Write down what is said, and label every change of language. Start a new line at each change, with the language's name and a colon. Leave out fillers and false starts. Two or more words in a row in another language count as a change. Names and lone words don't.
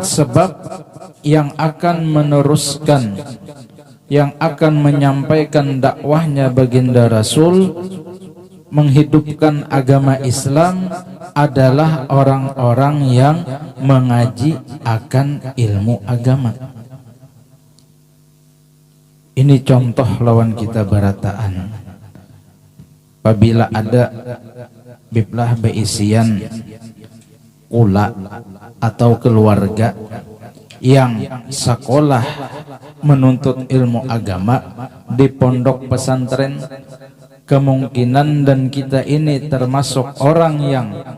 Indonesian: Sebab yang akan meneruskan, yang akan menyampaikan dakwahnya baginda Rasul, menghidupkan agama Islam adalah orang-orang yang mengaji akan ilmu agama.
Banjar: Ini contoh lawan kita barataan.
Indonesian: Apabila ada
Banjar: biblah beisian kula
Indonesian: atau keluarga yang sekolah menuntut ilmu agama di pondok pesantren, kemungkinan dan kita ini termasuk orang yang